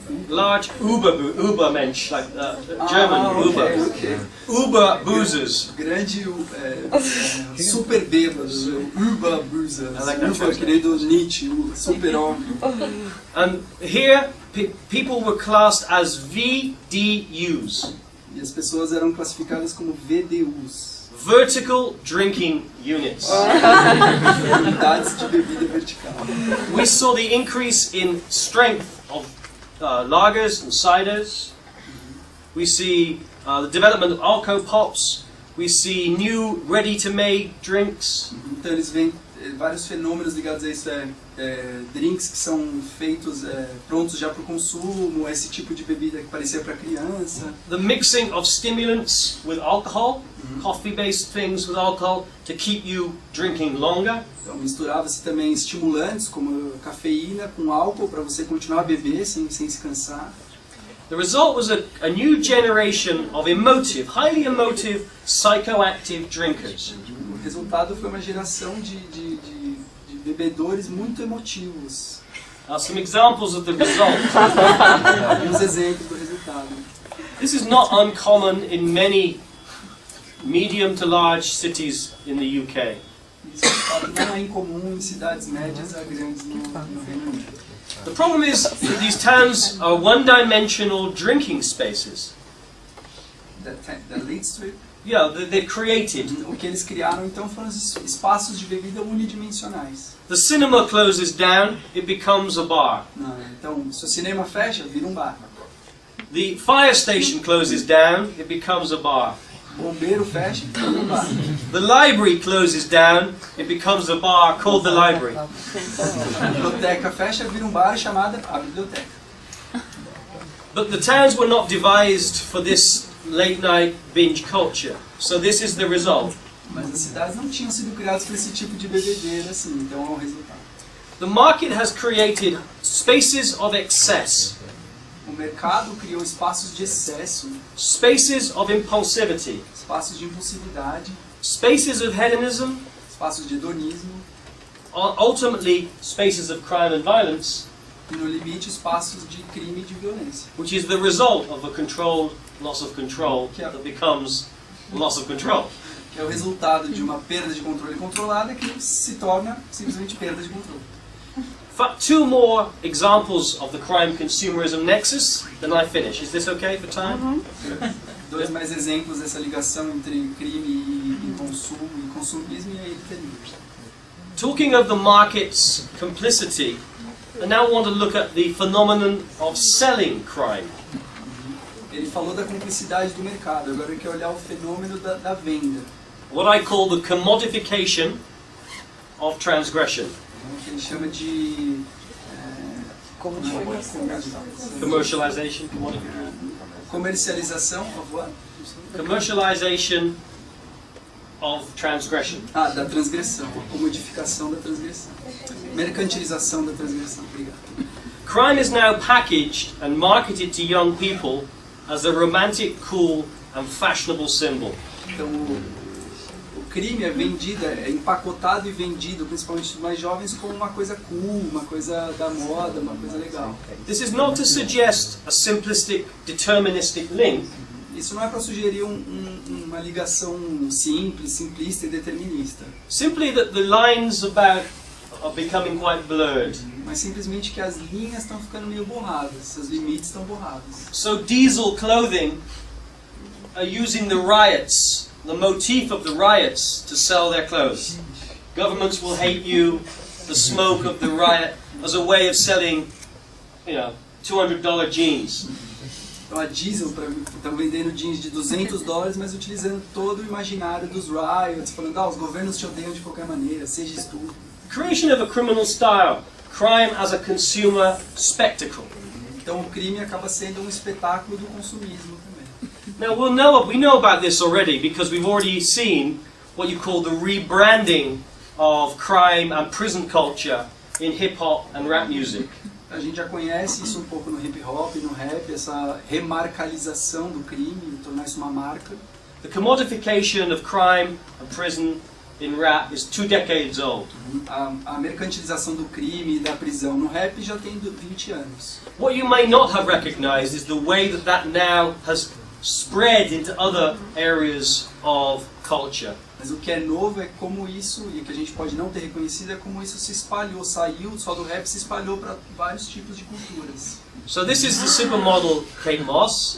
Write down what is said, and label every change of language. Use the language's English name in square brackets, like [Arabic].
[English] Large Ubermensch, like German Uber. Okay. Uber boozers. [Portuguese] Grande super bêbados, [English] Uber boozers. I like that [Portuguese] Uber, querido Nietzsche, o super homem. [English] And here, people were classed as VDUs. [Portuguese] E as pessoas eram classificadas como VDUs. [English] Vertical Drinking Units. [Portuguese] Unidades de bebida vertical. [English] We saw the increase in strength of lagers and ciders. We see the development of alco pops. We see new ready-to-make drinks. [Portuguese] Então eles veem vários fenômenos ligados a isso, drinks que são feitos prontos já para o consumo, esse tipo de bebida que parecia para criança. [English] The mixing of stimulants with alcohol, coffee-based things with alcohol, to keep you drinking longer. [Portuguese] Então misturava-se também estimulantes como cafeína com álcool para você continuar a beber sem se cansar. [English] The result was a new generation of emotive, highly emotive, psychoactive drinkers. [Portuguese] O resultado foi uma geração de bebedores muito emotivos. [English] are some examples of the result. [Portuguese] Uns exemplos do resultado. [English] This is not uncommon in many medium to large cities in the UK. [Portuguese] Isso de fato não é incomum em cidades médias a grandes no Reino Unido. [English] The problem is that these towns are one-dimensional drinking spaces. The Lead Street, Yeah, they're created. [Portuguese] o que eles criaram então foram os espaços de bebida unidimensionais. [English] The cinema closes down, it becomes a bar. [Portuguese] Não, então, se o cinema fecha, vira um bar. [English] The fire station closes down, it becomes a bar. [Portuguese] O bombeiro fecha, vira um bar. [English] The library closes down, it becomes a bar called the library. [Portuguese] A biblioteca fecha, vira um bar chamada a biblioteca. [English] But the towns were not devised for this late night binge culture. So this is the result. [Portuguese] Mas as cidades não tinham sido criadas para esse tipo de bebedeira assim, então é o resultado. [English] The market has created spaces of excess, [Portuguese] O mercado criou espaços de excesso, [English] spaces of impulsivity, [Portuguese] espaços de impulsividade, [English] spaces of hedonism, [Portuguese] espaços de hedonismo [English] ultimately spaces of crime and violence, [Portuguese] e, no limite, espaços de crime e de violência. [English] which is the result of a controlled loss of control that becomes loss of control. [Portuguese] Que é o resultado de uma perda de controle controlada que se torna simplesmente perda de controle. [English] Two more examples of the crime consumerism nexus, then I finish. Is this okay for time? [Portuguese] Dois mais exemplos dessa ligação entre crime e consumo e consumismo, e aí ele termina. [English] Talking of the market's complicity, I now want to look at the phenomenon of selling crime. [Portuguese] Ele falou da cumplicidade do mercado, agora ele quer olhar o fenômeno da venda. [English] What I call the commodification of transgression. [Portuguese] O que ele chama de [English] Commercialization, commodification. [Portuguese] comercialização [English] of what? Commercialization of transgression. [Portuguese] Da transgressão, a comodificação da transgressão. Mercantilização da transgressão, obrigado. [English] Crime is now packaged and marketed to young people as a romantic, cool and fashionable symbol. [Portuguese] Então o crime é vendido, é empacotado e vendido, principalmente dos mais jovens, como uma coisa cool, uma coisa da moda, uma coisa legal. [English] This is not to suggest a simplistic, deterministic link. [Portuguese] Isso não é para sugerir uma ligação simples, simplista e determinista. [English] Simply that the lines are becoming quite blurred. [Portuguese] Mas simplesmente que as linhas estão ficando meio borradas, os limites estão borrados. [English] So diesel clothing are using the riots, the motif of the riots, to sell their clothes. Governments will hate you, the smoke of the riot, as a way of selling, $200 jeans. [Portuguese] Então a Diesel estão vendendo jeans de $200, mas utilizando todo o imaginário dos riots, falando, os governos te odeiam de qualquer maneira, seja estúpido. [English] Creation of a criminal style, crime as a consumer spectacle. [Portuguese] Então o crime acaba sendo um espetáculo do consumismo também. [English] Now we know about this already because we've already seen what you call the rebranding of crime and prison culture in hip hop and rap music. [Portuguese] A gente já conhece isso um pouco no hip hop e no rap, essa remarcalização do crime, tornar isso uma marca. [English] The commodification of crime and prison in rap is 2 decades old. [Portuguese] A mercantilização do crime e da prisão no rap já tem 20 anos. [English] What you may not have recognized is the way that now has spread into other areas of culture. [Portuguese] Mas o que é novo é como isso, e que a gente pode não ter reconhecido, é como isso se espalhou, saiu só do rap, se espalhou para vários tipos de culturas. [English] So this is the supermodel Kate Moss.